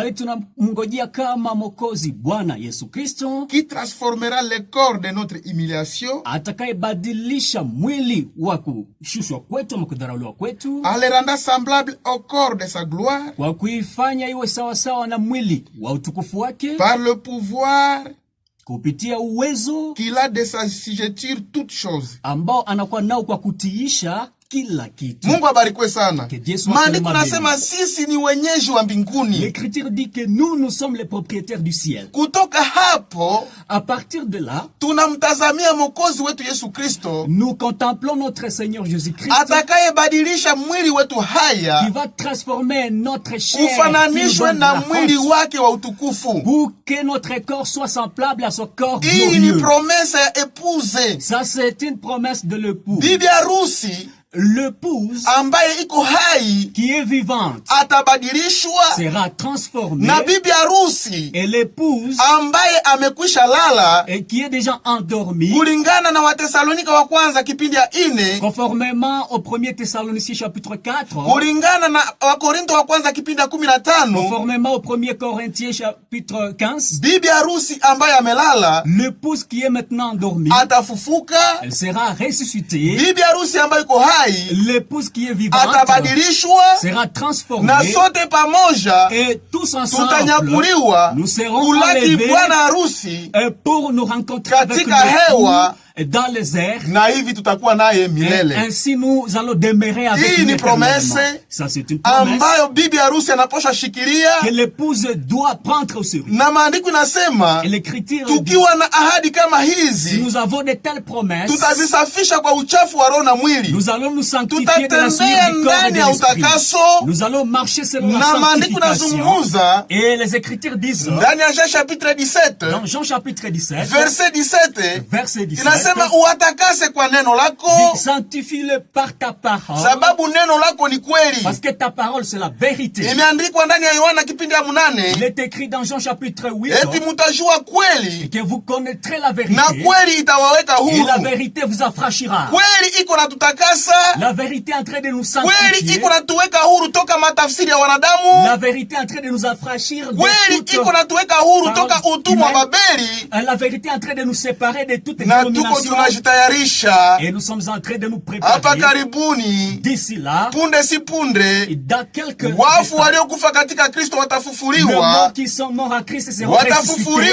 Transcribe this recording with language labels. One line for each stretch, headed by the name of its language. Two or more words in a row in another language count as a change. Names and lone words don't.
French: Qui transformera le corps de notre humiliation. En le rendant semblable au corps de sa gloire. Par le pouvoir
Swahili: kupitia uwezo
French: qu'il a de sa signature toutes choses.
Swahili: Ambao anakuwa nao kwa kutiisha kila kitu. Mungu abarikwe sana. Maandiko nasema sisi ni wenyeji wa mbinguni.
French: L'écriture dit que nous sommes les propriétaires du ciel.
Swahili: Kutoka hapo,
French: à partir de là,
Swahili: tunamtazamia Mwokozi wetu Yesu Kristo.
French: Nous contemplons notre Seigneur Jésus-Christ.
Swahili: Atakayebadilisha mwili wetu haya.
French: Qui va transformer notre chair.
Swahili: Ufananishwe na mwili wake wa utukufu.
French: Pour que notre corps soit semblable à son corps glorieux.
Swahili: Hii ni promesse ya épouse.
French: Ça c'est une promesse de l'époux.
Swahili: Bibi harusi.
French: L'épouse
Swahili: ambaye iko hai
French: qui est vivante
Swahili: atabadilishwa
French: sera transformée
Swahili: na bibi harusi
French: et l'épouse
Swahili: ambaye amekwisha lala
French: et qui est déjà endormie
Swahili: kulingana na Watesalonika wa kwanza kipindi ya 4
French: conformément au 1er Thessaloniciens chapitre 4
Swahili: kulingana na Wakorinto wa kwanza kipindi ya 15
French: conformément au 1er Corinthiens chapitre 15
Swahili: bibi harusi ambaye amelala
French: l'épouse qui est maintenant endormie
Swahili: atafufuka
French: elle sera ressuscitée
Swahili: bibi harusi ambaye iko hai
French: l'épouse qui est vivante sera transformée
Swahili: na sote pamoja
French: et tous ensemble nous serons
Swahili: kulaki bwana harusi
French: pour nous rencontrer avec
Swahili: hewa
French: dans les airs
Swahili: na hivi tutakuwa naye milele.
French: Ainsi nous allons demeurer avec lui. Ça c'est une promesse
Swahili: ambayo bibi harusi anaposha shikilia
French: que l'épouse doit prendre au sérieux.
Swahili: Na maandiko nasema
French: l'écriture
Swahili: tukiwa na ahadi kama hizi
French: si nous avons de telles promesses
Swahili: tutazisafisha kwa uchafu wa roho na mwili.
French: Nous allons nous sanctifier de la souillure du corps et de l'esprit. Nous allons marcher selon la sanctification. Et les écritures disent
Swahili: ndani ya Jean chapitre 17
French: dans Jean chapitre 17
Swahili: verset 17 Inasema uwatakase kwa neno lako.
French: Sanctifie-le par ta parole.
Swahili: Sababu neno lako ni kweli.
French: Parce que ta parole c'est la vérité.
Swahili: Imeandikwa ndani ya Yohana kipindi ya 8.
French: Il est écrit dans Jean chapitre 8.
Swahili: Eti mtajua kweli.
French: Que vous connaîtrez la vérité.
Swahili: Na kweli itawaweka huru.
French: Et la vérité vous affranchira.
Swahili: Kweli iko natutakasa.
French: La vérité est en train de nous sanctifier.
Swahili: Kweli iko natuweka huru toka matafsiri ya wanadamu.
French: La vérité est en train de nous affranchir.
Swahili: Kweli iko natuweka huru toka utumwa wa Babeli.
French: La vérité est en train de nous séparer de toute dénomination préparation. Et nous sommes en train de nous préparer. D'ici là, et dans quelques instants, les morts qui sont morts à Christ seront ressuscités.